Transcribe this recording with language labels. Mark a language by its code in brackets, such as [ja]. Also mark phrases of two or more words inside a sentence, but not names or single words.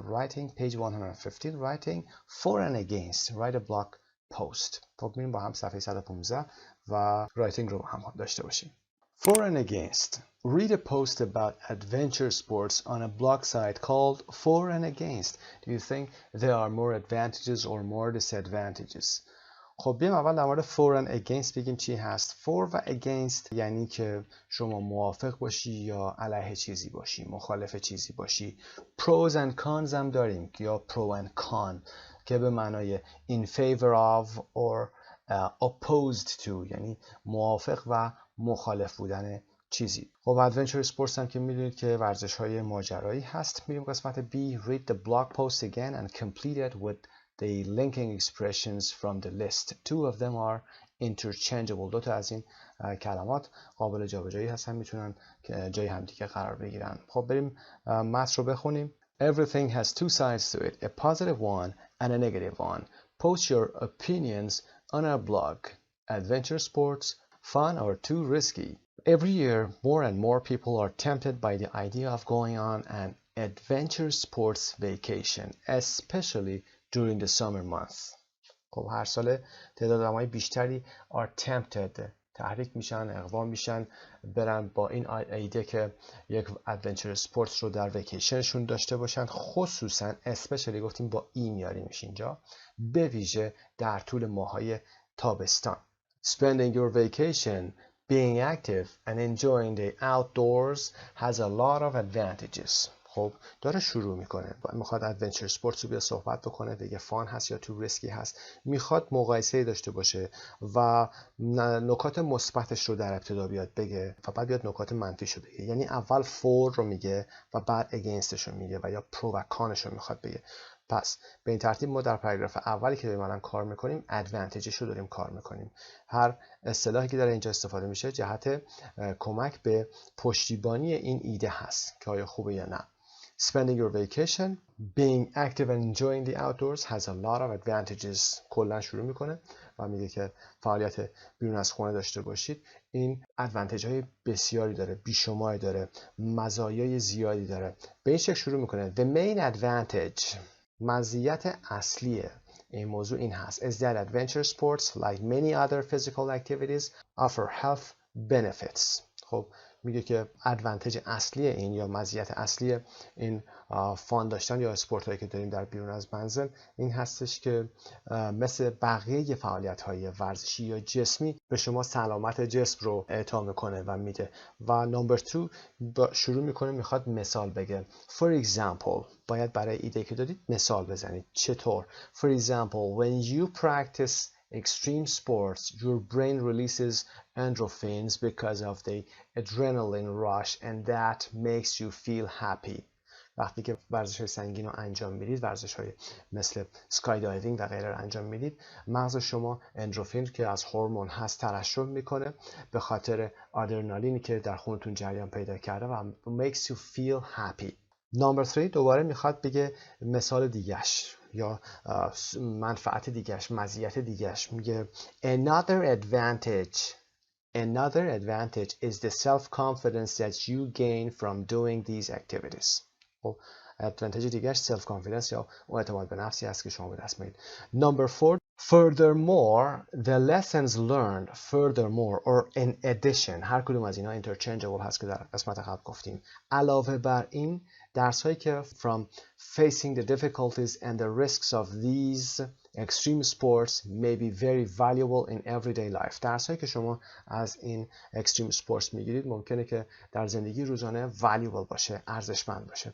[en] Writing page 115. Writing for and against. Write a blog post. [fa] خب میریم با هم صفحه 115 و writing رو هم داشته باشیم. [en] For and against. Read a post about adventure sports on a blog site called For and Against. Do you think there are more advantages or more disadvantages? [fa] خب بیایم اول در مورد [en] for and against [fa] بگیم چی هست. For و against یعنی که شما موافق باشی یا علیه چیزی باشی، مخالف چیزی باشی. [en] Pros and cons [fa] هم داریم یا [en] pro and con [fa] که به معنای [en] in favor of or opposed to [fa] یعنی موافق و مخالف بودن چیزی. خب [en] adventure sports [fa] هم که میدونید که ورزش های ماجرایی هست. میریم قسمت B. [en] Read the blog post again and complete it with the linking expressions from the list. Two of them are interchangeable. [fa] دو تا از این کلمات قابل جابجایی هستن، میتونن جای همدیگه قرار بگیرن. خب بریم متن رو بخونیم. [en] Everything has two sides to it, a positive one and a negative one. Post your opinions on our blog. Adventure sports, fun or too risky? Every year, more and more people are tempted by the idea of going on an adventure sports vacation, especially during the summer months. [fa] خب هر سال تعداد آدمای بیشتری [en] are tempted، [fa] تحریک میشن، اقوام میشن برن با این ایده که یک [en] adventure sports [fa] رو در ویکیشنشون داشته باشن، خصوصا اسپشیلی گفتیم با ای میاریمش اینجا، به ویژه در طول ماهای تابستان. [en] Spending your vacation being active and enjoying the outdoors has a lot of advantages. [fa] خب داره شروع میکنه، میخواد [en] adventure sports [fa] رو بیا صحبت بکنه، دیگه فان هست یا [en] too risky [fa] هست، میخواد مقایسه داشته باشه و نکات مثبتش رو در ابتدا بیاد بگه و بعد بیاد نکات منفیش رو بگه. یعنی اول فور رو میگه و بعد اگینستش رو میگه و یا پرو و کانش رو میخواد بگه. پس به این ترتیب ما در پاراگراف اولی که داریم الان کار میکنیم ادوانتیجش رو داریم کار میکنیم. هر اصطلاحی که در اینجا استفاده میشه جهت کمک به پشتیبانی این ایده هست که آیا خوبه یا نه. [en] Spending your vacation, being active and enjoying the outdoors has a lot of advantages. [fa] کلا شروع میکنه و میگه که فعالیت بیرون از خونه داشته باشید این ادوانتیج های بسیاری داره، بیشماری داره، مزایای زیادی داره. به این شکل شروع میکنه. [en] The main advantage، [fa] مزیت اصلی این موضوع این هست [en] is that adventure sports like many other physical activities offer health benefits. [fa] خب میگه که ادوانتیج اصلی این یا مزیت اصلی این فان داشتن یا اسپورت هایی که داریم در بیرون از منزل این هستش که مثل بقیه فعالیت های ورزشی یا جسمی به شما سلامت جسم رو اعطا میکنه و میده. و نمبر 2 شروع میکنه میخواد مثال بگه. [en] For example، [fa] باید برای ایده که دادید مثال بزنید. چطور؟ [en] For example, when you practice extreme sports, your brain releases endorphins because of the adrenaline rush and that makes you feel happy. [fa] وقتی که ورزش‌های سنگین رو انجام میدید، ورزش‌های مثل [en] sky diving [fa] و غیره رو انجام میدید، مغز شما اندروفین که از هورمون هست ترشح میکنه به خاطر آدرنالینی که در خونتون جریان پیدا کرده و [en] makes you feel happy. [fa] نمبر 3 دوباره میخواد بگه مثال دیگهش یا منفعت دیگهش، مزیت دیگهش. [en] میگه another advantage is the self-confidence that you gain from doing these activities. [fa] خب ادوانتیج دیگهش [en] self confidence [fa] یا اعتماد به نفسی است که شما به دست میارید. [en] نمبر 4 furthermore the lessons learned furthermore or in addition، [fa] هر کدوم از اینا interchangeable هست که در قسمت قبل گفتیم. علاوه بر این درس هایی که [en] from facing the difficulties and the risks of these extreme sports may be very valuable in everyday life. [fa] درس هایی که شما از این [en] extreme sports [fa] میگیرید ممکنه که در زندگی روزانه valuable باشه، ارزشمند باشه.